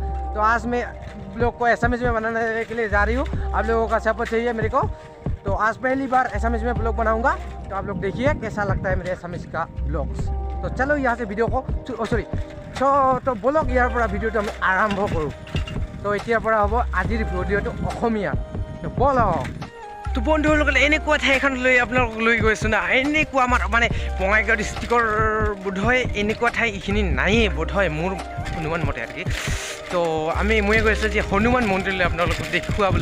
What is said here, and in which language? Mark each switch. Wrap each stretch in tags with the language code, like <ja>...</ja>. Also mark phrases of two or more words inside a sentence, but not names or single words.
<hi>तो आज मैं ब्लॉग को असमीज़ में बनाने के लिए जा रही हूँ। आप लोगों का सपोर्ट चाहिए मेरे को। तो आज पहली बार असमीज़ में ब्लॉग बनाऊँगा, तो आप लोग देखिए कैसा लगता है मेरे असमीज़ का ब्लॉग्स। तो चलो यहाँ से वीडियो को तो ब्लॉग यार पर वीडियो तो आरम्भ करूँ।</hi> <as>तो एতিয়াर পৰা হ'ব আজিৰ ভিডিঅ'টো অসমীয়া। তো বল তো বন্ধুসকলে এনেকুৱা ঠাই এখন লৈ আপোনালোকক লৈ গৈছোঁ না। এনেকুৱা আমাৰ মানে বঙাইগাঁও ডিষ্ট্ৰিক্টৰ বোধহয় এনেকুৱা ঠাই এইখিনি নায়েই বোধহয়, মোৰ অনুমান মতে আৰু কি। তো মই গৈছোঁ যে হনুমান মন্দিৰলৈ আপোনালোকক দেখুৱাবলৈ।</as>